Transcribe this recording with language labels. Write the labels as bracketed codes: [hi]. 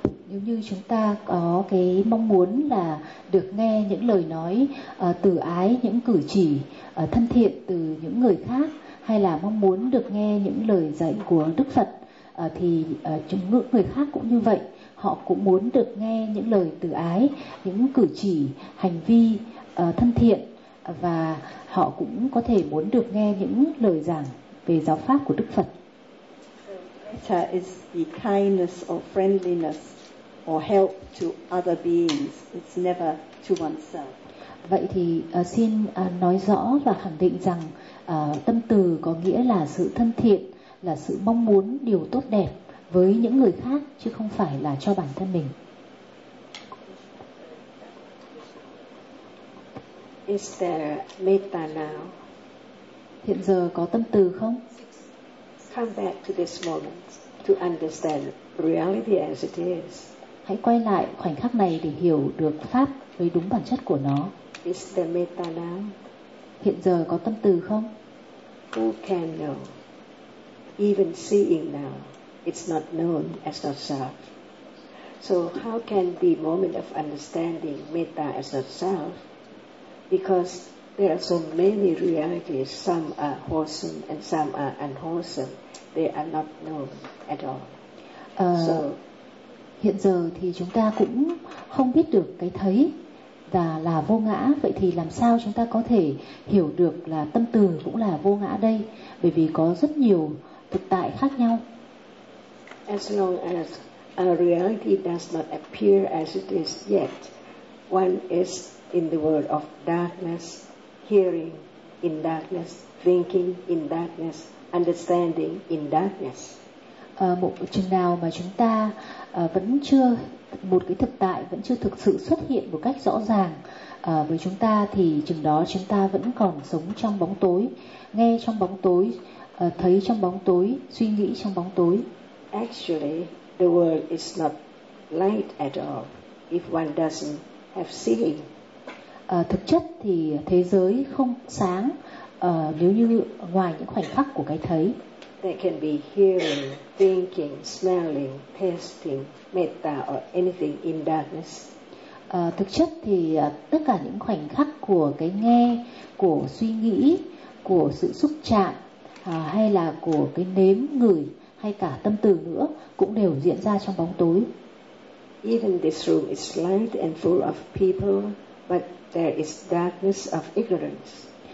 [vi] Nếu như chúng ta có cái mong muốn là được nghe những lời nói từ ái, những cử chỉ thân thiện từ những người khác, hay là mong muốn được nghe những lời dạy của Đức Phật, thì chúng người khác cũng như vậy, họ cũng muốn được nghe những lời từ ái, những cử chỉ, hành vi thân thiện, và họ cũng có thể muốn được nghe những lời giảng về giáo pháp của Đức Phật. [en] Metta is the kindness or friendliness or help to other beings. It's never to oneself. [vi] Vậy thì xin nói rõ và khẳng định rằng tâm từ có nghĩa là sự thân thiện, là sự mong muốn điều tốt đẹp với những người khác chứ không phải là cho bản thân mình. [en] Is there metta now? [vi] Hiện giờ có tâm từ không? [en] Come back to this moment to understand reality as it is. [vi] Hãy quay lại khoảnh khắc này để hiểu được pháp với đúng bản chất của nó. [en] Is there metta now? [vi] Hiện giờ có tâm từ không? [en] Who can know? Even seeing now, it's not known as not self. So how can the moment of understanding metta as not self? Because there are so many realities, some are wholesome and some are unwholesome. They are not known at all. [vi] Hiện giờ thì chúng ta cũng không biết được cái thấy và là vô ngã. Vậy thì làm sao chúng ta có thể hiểu được là tâm từ cũng là vô ngã đây? Bởi vì có rất nhiều thực tại khác nhau. [en] As long as a reality does not appear as it is yet, one is in the world of darkness, hearing in darkness, thinking in darkness, understanding in darkness. [vi] Một chừng nào mà chúng ta vẫn chưa, một cái thực tại vẫn chưa thực sự xuất hiện một cách rõ ràng với chúng ta, thì chừng đó chúng ta vẫn còn sống trong bóng tối, nghe trong bóng tối, thấy trong bóng tối, suy nghĩ trong bóng tối. [en] Actually, the world is not light at all if one doesn't have seeing. [vi] Thực chất thì thế giới không sáng nếu như ngoài những khoảnh khắc của cái thấy. [en] There can be hearing, thinking, smelling, tasting, metta or anything in darkness. [vi] Thực chất thì tất cả những khoảnh khắc của cái nghe, của suy nghĩ, của sự xúc chạm, hay là của cái nếm, ngửi, hay cả tâm từ nữa, cũng đều diễn ra trong bóng tối. [en] Even this room is light and full of people, but there is darkness of ignorance.